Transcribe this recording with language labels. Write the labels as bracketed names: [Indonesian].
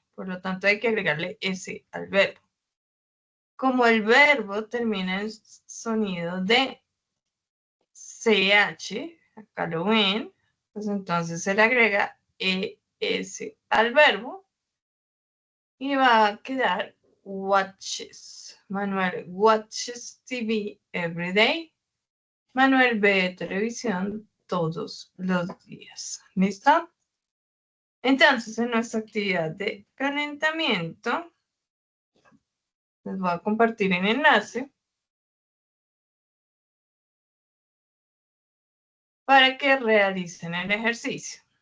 [Spanish] Por lo tanto, hay que agregarle ese al verbo. Como el verbo termina en sonido de CH, acá lo ven, pues entonces se le agrega ES al verbo y va a quedar watches. [English] Manuel watches TV every day. [Spanish] Manuel ve televisión todos los días. ¿Listo? Entonces, en nuestra actividad de calentamiento, les voy a compartir el enlace para que realicen el ejercicio.